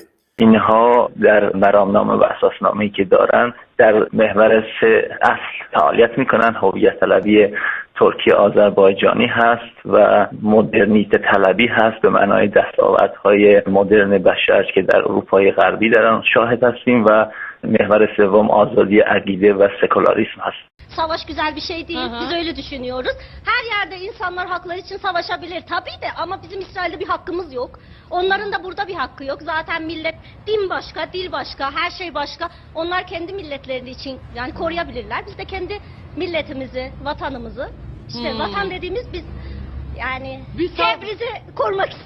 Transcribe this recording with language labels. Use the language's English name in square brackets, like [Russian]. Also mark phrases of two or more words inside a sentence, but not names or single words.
[Persian] اینها در مرامنامه و اساسنامه‌ای که دارن در محور 3 اصل فعالیت میکنن. هویت طلبی ترکیه آذربایجانی هست و مدرنیته طلبی هست به معنای دستاوردهای مدرن بشر که در اروپای غربی دارن şahit هستیم و محور 3 آزادی عقیده و سکولاریسم هست. [Turkish] Savaş güzel bir şey değil. Biz öyle düşünüyoruz. Her yerde insanlar hakları için savaşabilir tabii de ama bizim İsrail'de bir hakkımız yok. Onların da burada bir hakkı yok. Zaten millet din başka, dil başka, her şey başka. Onlar kendi milletleri için yani koruyabilirler. Biz de kendi milletimizi, vatanımızı, işte vatan dediğimiz biz yani Tebriz'i korumak isteriz.